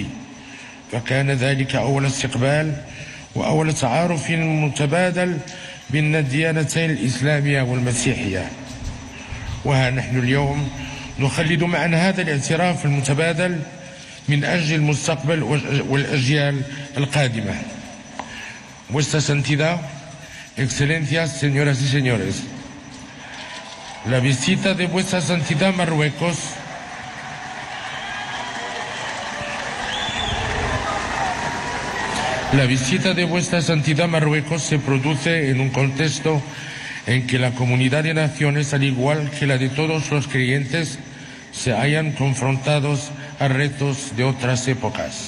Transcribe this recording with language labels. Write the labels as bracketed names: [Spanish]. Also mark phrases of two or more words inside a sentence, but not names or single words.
[Arabic] فكان ذلك أول استقبال وأول تعارف متبادل بين الديانتين الإسلامية والمسيحية. وها نحن اليوم نخلد معا هذا الاعتراف المتبادل من أجل المستقبل والأجيال القادمة. [Spanish] Vuestra Santidad, Excelencias, señoras y señores, la visita de Vuestra Santidad Marruecos La visita de Vuestra Santidad Marruecos se produce en un contexto en que la comunidad de naciones, al igual que la de todos los creyentes, se hayan confrontados a retos de otras épocas.